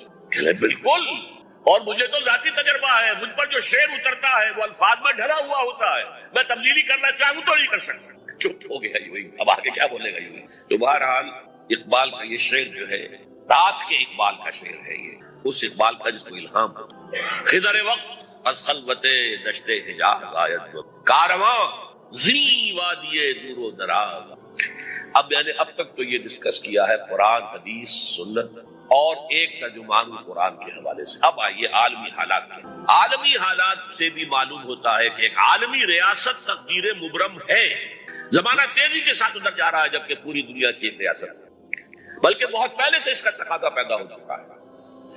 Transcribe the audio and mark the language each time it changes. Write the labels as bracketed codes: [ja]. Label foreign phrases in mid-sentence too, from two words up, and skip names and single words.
[ur] کہ بالکل، اور مجھے تو ذاتی تجربہ ہے، مجھ پر جو شعر اترتا ہے وہ الفاظ میں ڈھلا ہوا ہوتا ہے، میں تبدیلی کرنا چاہوں تو نہیں کر سکتا۔ چپ ہو گیا یوں، اب آگے کیا بولے گا یوں۔ تو بہرحال اقبال کا یہ شعر جو ہے رات کے اقبال کا شعر ہے، یہ اس اقبال کا جس کو الہام ہے۔ [fa] خضر وقت از خلوت دشت حجاز آید کارواں زی وادی دور و دراز۔ [ur] اب میں نے اب تک تو یہ ڈسکس کیا ہے قرآن، حدیث، سنت اور ایک ترجمان قرآن کے حوالے سے۔ اب آئیے عالمی حالات کے۔ عالمی حالات سے بھی معلوم ہوتا ہے کہ ایک عالمی ریاست تقدیر مبرم ہے۔ زمانہ تیزی کے ساتھ ادھر جا رہا ہے، جبکہ پوری دنیا کی ایک ریاست ہے، بلکہ بہت پہلے سے اس کا تقاضا پیدا ہو چکا ہے۔